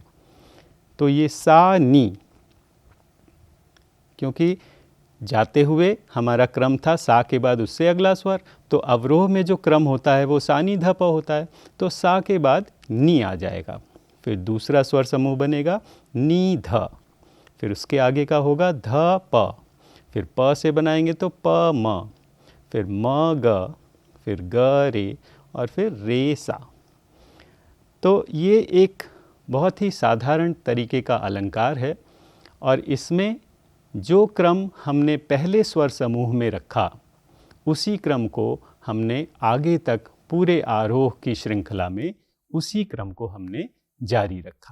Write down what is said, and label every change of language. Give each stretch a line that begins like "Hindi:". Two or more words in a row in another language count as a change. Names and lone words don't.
Hindi: तो ये सा नी, क्योंकि जाते हुए हमारा क्रम था सा के बाद उससे अगला स्वर, तो अवरोह में जो क्रम होता है वो सा नी ध प होता है। तो सा के बाद नी आ जाएगा, फिर दूसरा स्वर समूह बनेगा नी ध, फिर उसके आगे का होगा ध प, फिर प से बनाएंगे तो प म, फिर म ग, फिर ग रे और फिर रे सा। तो ये एक बहुत ही साधारण तरीके का अलंकार है और इसमें जो क्रम हमने पहले स्वर समूह में रखा उसी क्रम को हमने आगे तक पूरे आरोह की श्रृंखला में उसी क्रम को हमने जारी रखा।